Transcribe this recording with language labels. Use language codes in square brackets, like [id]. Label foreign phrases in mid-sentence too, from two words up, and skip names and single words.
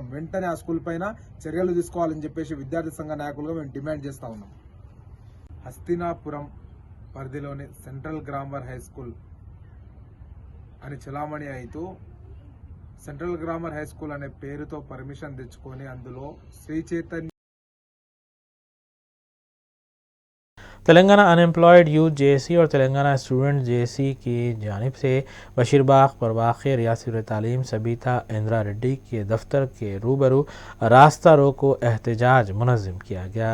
[te] వెంటనే ఆ స్కూల్ పైన చర్యలు తీసుకోవాలని చెప్పేసి విద్యార్థి సంఘ నాయకులుగా మేము డిమాండ్ చేస్తా ఉన్నాం. హస్తినాపురం పరిధిలోని సెంట్రల్ గ్రామర్ హై స్కూల్ అని చలామణి అవుతూ సెంట్రల్ గ్రామర్ హై స్కూల్ అనే పేరుతో పర్మిషన్ తెచ్చుకొని అందులో శ్రీ చైతన్య [ur] تلنگانہ انمپلائڈ یوتھ جے اور تلنگانہ اسٹوڈنٹ جے کی جانب سے بشیرباغ پر واقع ریاستی تعلیم سبیتا اندرا ریڈی کے دفتر کے روبرو راستہ روکو احتجاج منظم کیا گیا.